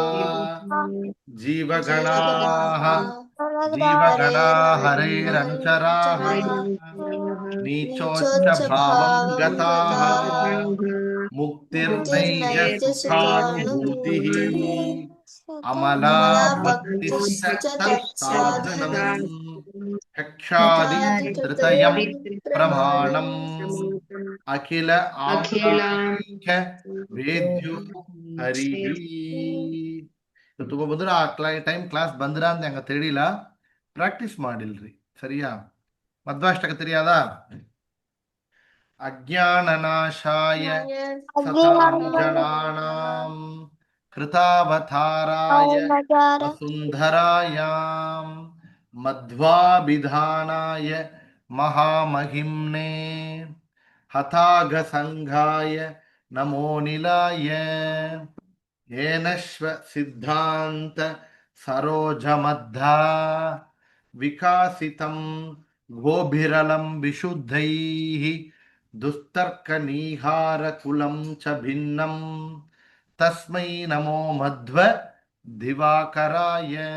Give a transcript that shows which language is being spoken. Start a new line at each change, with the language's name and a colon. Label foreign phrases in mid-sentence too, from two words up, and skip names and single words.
Sanskrit: ಜೀವಗಣಾಃ ಜೀವಗಣಾ ಹರೇರಂಚರಾಃ ನೀಚೋಚ್ಚ ಭಾವಂ ಗತಾಃ ಮುಕ್ತಿರ್ನೈಜ ಸುಖಾನುಭೂತಿಃ ಅಮಲಾ ಭಕ್ತಿಶ್ಚ ತತ್ಸಾಧನಂ ಚಕ್ಷಾದಿ ಧೃತಯಂ ಪ್ರಮಾಣಂ ಅಖಿಲ ಆಖ್ಯ ವೇದ್ಯೋ ಹರಿ.
Kannada: ತುಂಬ ಬಂದ್ರೆ ಆ ಟೈಮ್ ಕ್ಲಾಸ್ ಬಂದ್ರ ಅಂತ ನಂಗೆ ತಿಳಿಲ್ಲ, ಪ್ರಾಕ್ಟೀಸ್ ಮಾಡಿಲ್ರಿ. ಸರಿಯಾ? ಮಧ್ವಾಷ್ಟಕ ತಿಳಿಯಾದ?
Sanskrit: ಅಜ್ಞಾನನಾಶಾಯ ಸತಾನುಜನಾನಾಂ ಕೃತಾವತಾರಾಯ ವಸುಂಧರಾಯಾಂ ಮಧ್ವಾಭಿಧಾನಾಯ ಮಹಾಮಹಿಮ್ನೇ ಹತಾಘ ಸಂಘಾಯ ನಮೋ ನಿಲಾಯ ಏನಶ್ವ ಸಿದ್ಧಾಂತ सरोजमद्धा विकासितं गोभिरलं विशुद्धैः दुस्तर्कनीहारकुलं च भिन्नं तस्मै नमो मध्व दिवाकराय